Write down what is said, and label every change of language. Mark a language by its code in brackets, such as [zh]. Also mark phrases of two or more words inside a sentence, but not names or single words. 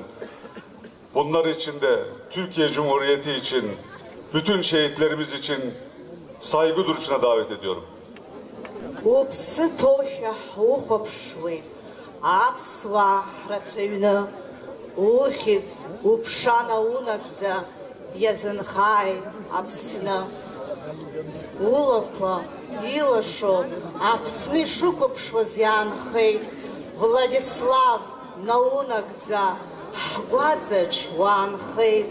[tr] Bunlar için de Türkiye Cumhuriyeti için, bütün şehitlerimiz için saygı duruşuna davet ediyorum. [ab] Уԥсы ҭоушәа ҳухәаԥшуеит, аԥсуаа ҳрацәаҩны, ухьӡ, уԥша наунагӡа, иазынхааит Аԥсны. Улақәа илашо, Аԥсны ишықәыԥшуаз иаанхеит, Владислав наунагӡа, ҳгәаҵаҿ уаанхеит.